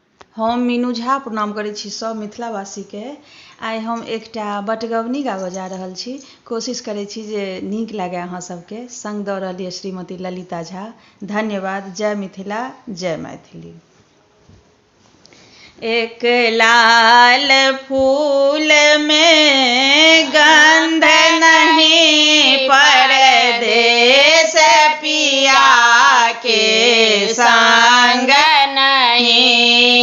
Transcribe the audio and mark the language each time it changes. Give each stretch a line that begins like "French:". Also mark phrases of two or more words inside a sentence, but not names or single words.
Maithili: हम मीनू झा प्रणाम करै छी सब मिथिलावासीके। आइ हम एकटा बटगबनी गाबऽ जा रहल छी। कोशिश करै छी जे नीक लागै अहाँ सबके। संग दऽ रहल यऽ श्रीमती ललिता झा। धन्यवाद। जय मिथिला, जय मैथिली। एक लाल फूल में गंध नहीं, परदेस पिया के संग नहीं।